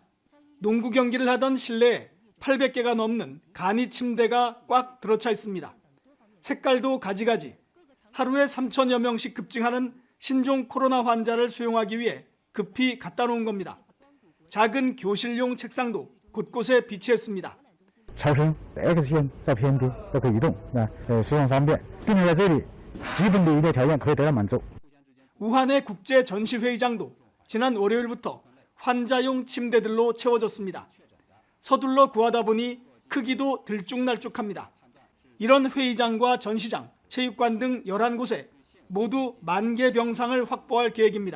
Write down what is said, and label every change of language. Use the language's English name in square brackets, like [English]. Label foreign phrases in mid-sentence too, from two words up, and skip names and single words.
[Korean] 농구 경기를 하던 실내에 800개가 넘는 간이 침대가 꽉 들어차 있습니다. 색깔도 가지가지. 하루에 3천여 명씩 급증하는 신종 코로나 환자를 수용하기 위해 급히 갖다 놓은 겁니다. 작은 교실용 책상도 곳곳에 비치했습니다. [Chinese] 超声 X 线照片机都可以移动，使用方便，并且在这里基本的医疗条件可以得到满足。 [Korean] 우한의 국제 전시회의장도 지난 월요일부터 환자용 침대들로 채워졌습니다. 서둘러 구하다 보니 크기도 들쭉날쭉합니다. 이런 회의장과 전시장, 체육관 등 11곳에 모두 10,000개 병상을 확보할 계획입니다.